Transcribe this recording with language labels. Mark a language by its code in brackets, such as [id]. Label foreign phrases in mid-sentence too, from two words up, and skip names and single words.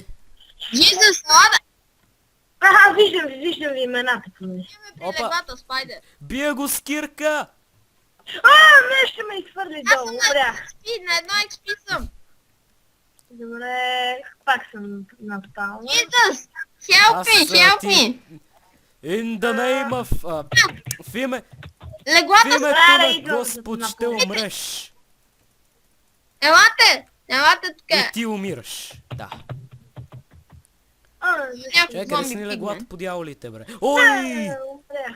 [bg] Jesus, лада! Виждам ви имената. Имаме при Опа. леглата, спайдер. Бия го с кирка! Нещо ме изхвърли Аз долу, съм умрях. на XP, на едно XP съм. Добре, пак съм напал. [en] Jesus, help me, help me. In the name of... [bg] в Леглата името са... на идвам Господ за ще умреш. Елате тук. И ти умираш. Да. Чакай, къде са ни леглата по дяволите, бре? Ой! Умрях.